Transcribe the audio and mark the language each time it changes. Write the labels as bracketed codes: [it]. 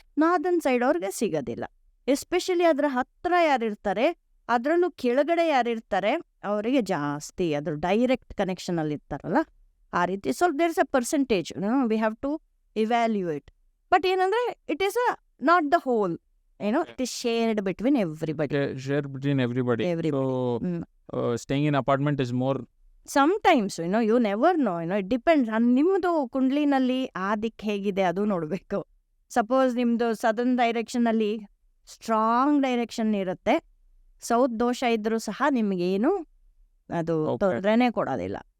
[kn] Northern side ಅವ್ರಿಗೆ ಸಿಗೋದಿಲ್ಲ. Especially ಅದ್ರ ಹತ್ರ ಯಾರಿರ್ತಾರೆ, ಅದರಲ್ಲೂ ಕೆಳಗಡೆ ಯಾರಿರ್ತಾರೆ ಅವರಿಗೆ ಜಾಸ್ತಿ ಅದ್ರ ಡೈರೆಕ್ಟ್ ಕನೆಕ್ಷನ್ ಅಲ್ಲಿ ಇರ್ತಾರಲ್ಲ, ಆ ರೀತಿ. [en] So there is a percentage, we have to evaluate. But ಏನಂದ್ರೆ it is not the whole, it is shared between everybody. Shared between everybody. So staying in apartment is more. Sometimes you never know, it depends on [kn] ನಿಮ್ಮದು ಕುಂಡ್ಲಿನಲ್ಲಿ ಆ ದಿಕ್ಕು ಹೇಗಿದೆ ಅದು ನೋಡಬೇಕು. Suppose ನಿಮ್ಮದು southern direction ಅಲ್ಲಿ strong direction ಇರುತ್ತೆ, south ದೋಷ ಇದ್ರೂ ಸಹ ನಿಮಗೇನು ಅದು ತೊಂದರೆನೇ ಕೊಡೋದಿಲ್ಲ.